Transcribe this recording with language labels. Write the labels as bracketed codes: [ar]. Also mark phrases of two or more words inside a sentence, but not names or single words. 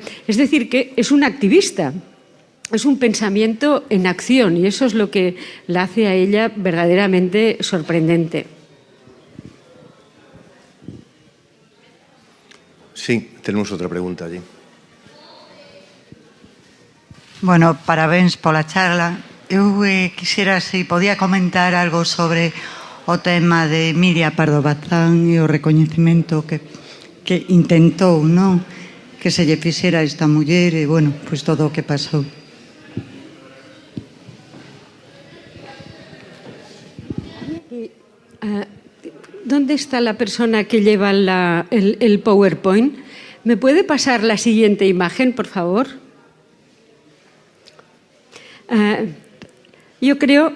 [es] Es decir, que es un activista. Es un pensamiento en acción, y eso es lo que la hace a ella verdaderamente sorprendente. Sí, tenemos outra pregunta allí. [gl] Bueno, parabéns pola charla. Eu quixera se podía comentar algo sobre o tema de Miria Pardo Bazán e o recoñecemento que intentou, non? Que se lle fixera a esta muller e, bueno, pois todo o que pasou. [es] ¿Dónde está la persona que lleva el PowerPoint? ¿Me puede pasar la siguiente imagen, por favor? Yo creo...